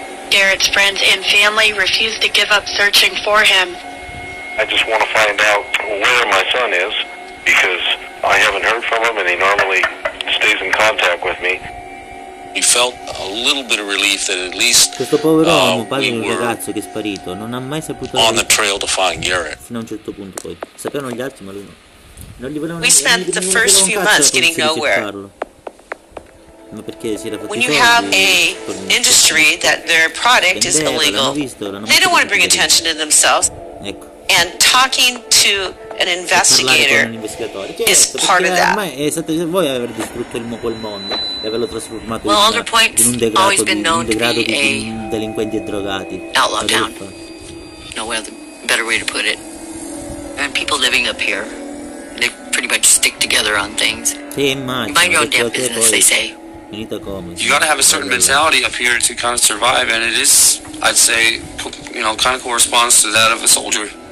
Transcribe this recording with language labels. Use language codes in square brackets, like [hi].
[en] Garrett's friends and family refuse to give up searching for him. I just want to find out where my son is, because I haven't heard from him and he normally stays in contact with me. We felt a little bit of relief that at least [it] questo povero uomo, padre di un ragazzo che è sparito, non ha mai saputo [en] on the trail to find Garrett. [it] Fino a un certo punto poi. Sapevano gli altri ma lui no. [en] We spent the first few months getting nowhere. When you have a industry that their product is illegal, they don't want to bring attention to themselves. And talking to an investigator is part of that. [it] Voi avete distrutto quel mondo e averlo trasformato [en] Alder Point's [it] in un [en] always been known to be [it] di delinquenti e drogati. [en] Outlaw town. No better way to put it. And people living up here, they pretty much stick together on things. Mind your own damn business, they say. You gotta have a certain mentality up here to kind of survive, and it is, I'd say, kind of corresponds to that of a soldier.